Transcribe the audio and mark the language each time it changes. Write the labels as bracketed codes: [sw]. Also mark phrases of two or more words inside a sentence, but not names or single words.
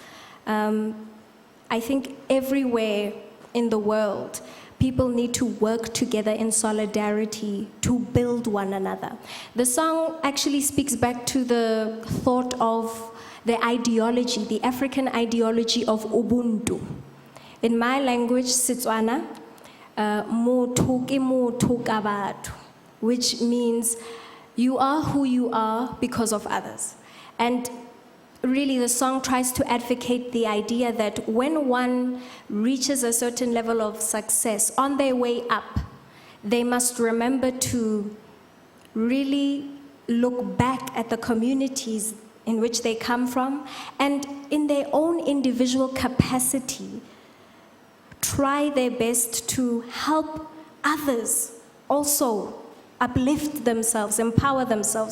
[en] I think everywhere in the world, people need to work together in solidarity to build one another. The song actually speaks back to the thought of the ideology, the African ideology of Ubuntu. In my language, [tn] Setswana, motho ke motho ka batho, [en] which means you are who you are because of others. And really, the song tries to advocate the idea that when one reaches a certain level of success on their way up, they must remember to really look back at the communities in which they come from, and in their own individual capacity, try their best to help others also uplift themselves, empower themselves.